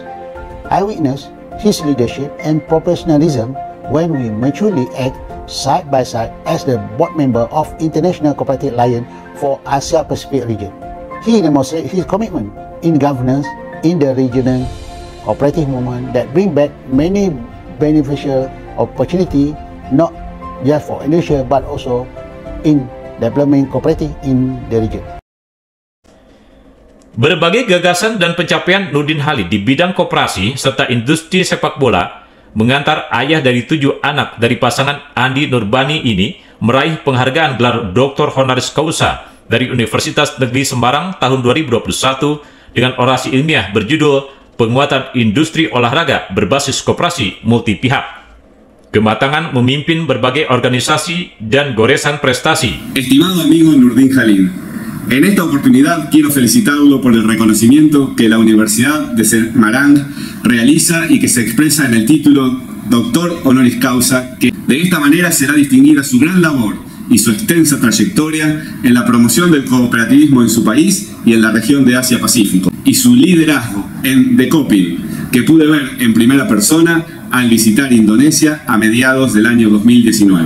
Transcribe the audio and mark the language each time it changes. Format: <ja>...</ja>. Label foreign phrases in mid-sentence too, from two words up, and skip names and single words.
<en>I witnessed his leadership and professionalism when we mutually act side by side as the board member of International Cooperative Alliance for Asia Pacific region. He demonstrated his commitment in governance in the regional cooperative movement that bring back many beneficial opportunity, not just for Indonesia but also in development cooperative in the region.</en> <id>Berbagai gagasan dan pencapaian Nurdin Halid di bidang koperasi serta industri sepak bola mengantar ayah dari 7 anak dari pasangan Andi Nurbani ini meraih penghargaan gelar Dr. Honoris Causa dari Universitas Negeri Semarang tahun 2021 dengan orasi ilmiah berjudul Penguatan Industri Olahraga Berbasis Koperasi Multipihak. Kematangan memimpin berbagai organisasi dan goresan prestasi.</id> <es>Estimado amigo Nurdin Halid, en esta oportunidad quiero felicitarlo por el reconocimiento que la Universidad de Semarang realiza y que se expresa en el título Doctor Honoris Causa, que de esta manera será distinguida su gran labor y su extensa trayectoria en la promoción del cooperativismo en su país y en la región de Asia-Pacífico, y su liderazgo en Decoping, que pude ver en primera persona al visitar Indonesia a mediados del año 2019.</es>